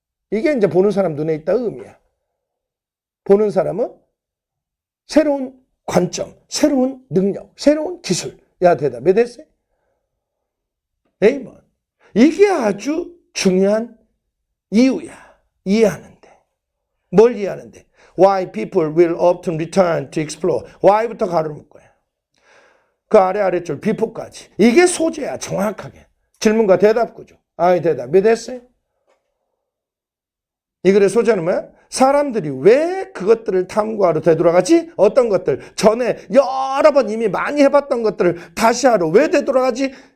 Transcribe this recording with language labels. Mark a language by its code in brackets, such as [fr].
[ko] 이게 이제 보는 사람 눈에 있다 의미야. 보는 사람은 새로운 관점, 새로운 능력, 새로운 기술. 야, 대답 이해됐어요? A번. 이게 아주 중요한 이유야. 이해하는데. 뭘 이해하는데? [en] Why people will often return to explore. [ko] Why부터 가로를 묶어요. 그 아래줄 before까지. 이게 소재야, 정확하게. 질문과 대답 구조. 대답. 몇 됐어요? 이 글의 소재는 뭐야? 사람들이 왜 그것들을 탐구하러 되돌아가지? 어떤 것들, 전에 여러 번 이미 많이 해봤던 것들을 다시 하러 왜 되돌아가지?